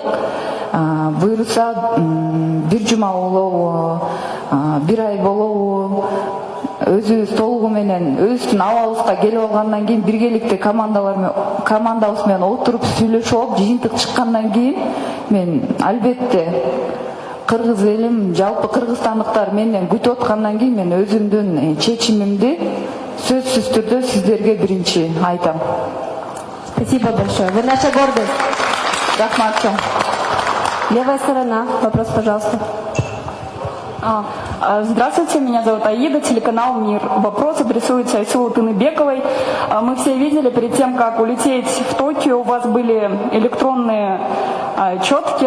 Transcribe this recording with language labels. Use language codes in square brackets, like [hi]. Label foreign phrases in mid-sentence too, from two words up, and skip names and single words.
[ky] Буйруса бир жума болобу, бир ай болобу, өзүбүз толугу менен өзүбүздүн абалыбызга келип алгандан кийин биргеликте командабыз менен отуруп сүйлөшүп алып, жыйынтык чыккандан кийин мен албетте кыргыз элим, жалпы кыргызстандыктар менден күтүп аткандан кийин мен өзүмдүн чечимимди сөзсүз түрдө сиздерге биринчи айтам. [ru] Спасибо большое. Вы наша гордость. [ky] Рахмат. [ru] Левая сторона. Вопрос, пожалуйста. Здравствуйте, меня зовут Аида, телеканал «Мир». Вопрос адресуется Айсулу Тыныбековой. Мы все видели, перед тем, как улететь в Токио, у вас были электронные четки.